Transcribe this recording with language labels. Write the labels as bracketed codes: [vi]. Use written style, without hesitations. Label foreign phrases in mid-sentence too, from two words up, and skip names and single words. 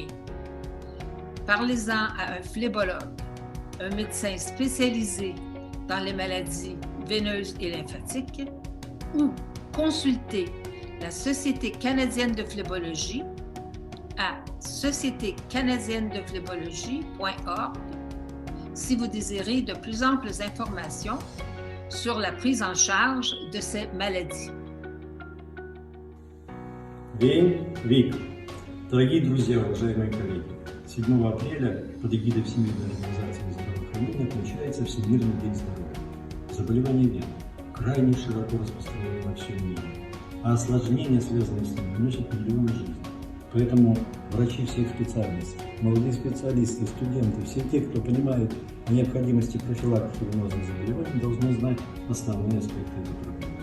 [fr] Parlez-en à un phlébologue, un médecin spécialisé dans les maladies veineuses et lymphatiques, ou consultez la Société canadienne de phlébologie à sociétécanadienne-de-phlébologie.org si vous désirez de plus amples informations sur la prise en charge de ces maladies. [en] Vein Week. [ru] Дорогие друзья, уважаемые коллеги, 7 апреля под эгидой Всемирной организации здравоохранения отмечается Всемирный день здоровья. Заболевания вен крайне широко распространены во всем мире, а осложнения, связанные с ними, носят миллионы жизней. Поэтому врачи всех специальностей, молодые специалисты, студенты, все те, кто понимает о необходимости профилактики венозных заболеваний, должны знать основные аспекты этой проблемы.